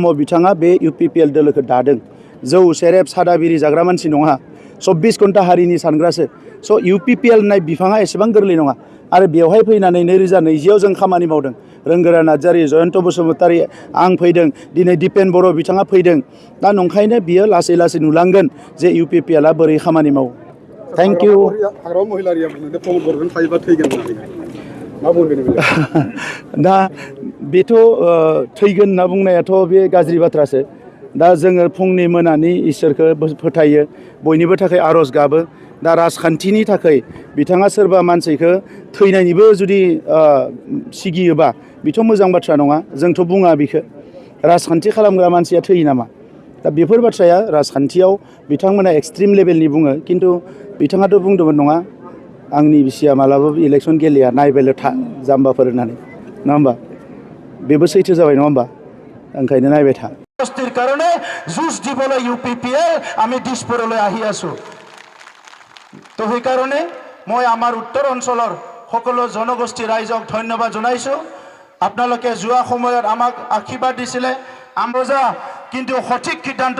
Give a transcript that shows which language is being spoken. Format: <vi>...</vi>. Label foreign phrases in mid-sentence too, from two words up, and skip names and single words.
<brx>बिथाङा बे यूपीपीएल दोलोखौ दादों जौ सेरेब सादा बिरि जाग्रा मानसि नङा 24 घन्टा हारिनि सानग्रासो स' यूपीपीएल होननाय बिफाङा एसेबां गोरलै नङा आरो बेवहाय फैनानै 2020 जों खामानि मावदों रोंगोरा नार्जारी जयन्त बसुमतारी आं फैदों दिनै दिपेन बर' बिथाङा फैदों दा नंखायनो बियो लासै लासै नुलांगोन जे यूपीपीएलआ बोरै खामानि मावो</brx> <en>thank you</en> <brx>दा बेथ' थैगोन होनना बुंनायाथ' बे गाज्रि बाथ्रासो दा जोङो फुंनि मोनानि इसोरखौ फोथायो बयनिबो थाखाय आर'ज गाबो दा राजखान्थिनि थाखाय बिथाङा सोरबा मानसिखौ थैनायनिबो जुदि सिगियोबा बेथ' मोजां बाथ्रा नङा जोंथ' बुङा बेखौ राजखान्थि खालामग्रा मानसिया थैयो नामा दा बेफोर बाथ्राया राजखान्थियाव बिथांमोना</brx> <en>extreme levelनि</en> <brx>बुङो खिन्थु बिथाङाथ' बुंदोंमोन नङा आंनि बिसिया मालाबाबो इलेक्सन गेलेया नायबायल' था जाम्बाफोर होननानै नङा होमबा बेबो सैथो जाबाय नङा होमबा ओंखायनो नायबाय था</brx> <as>বস্তিৰ কাৰণে যুঁজ দিবলৈ UPPL আমি দিছপুৰলৈ আহি আছো তো সেইকাৰণে মই আমাৰ উত্তৰ অঞ্চলৰ সকলো জনগোষ্ঠী ৰাইজক ধন্যবাদ জনাইছো আপোনালোকে যোৱা সময়ত আমাক আশীৰ্বাদ দিছিলে আমবজা কিন্তু সঠিক সিদ্ধান্ত</as>